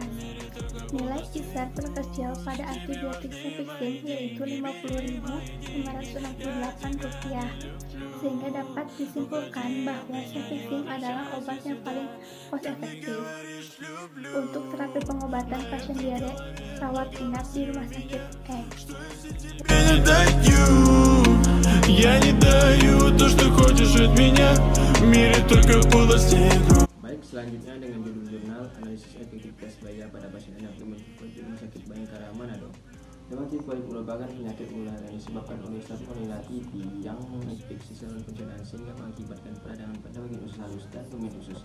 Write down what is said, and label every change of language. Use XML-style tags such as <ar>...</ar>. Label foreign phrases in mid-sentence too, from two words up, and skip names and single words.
<id>Nilai ISAR terkecil pada antibiotik cefixime yaitu Rp50.568, sehingga dapat disimpulkan bahwa cefixime adalah obat yang paling cost efektif. Untuk terapi pengobatan pasien diare rawat inap di rumah sakit X.</id> <ru>Я не даю то, что хочешь от меня. В мире только полостей.</ru> <id>Baik, selanjutnya dengan judul jurnal analisis efektivitas biaya pada pasien anak dengan tifoid di rumah sakit Bayangkara Manado. Demam tifoid merupakan penyakit menular yang disebabkan oleh Salmonella typhi yang menginfeksi saluran pencernaan sehingga mengakibatkan peradangan pada bagian usus halus dan tumit usus.</id>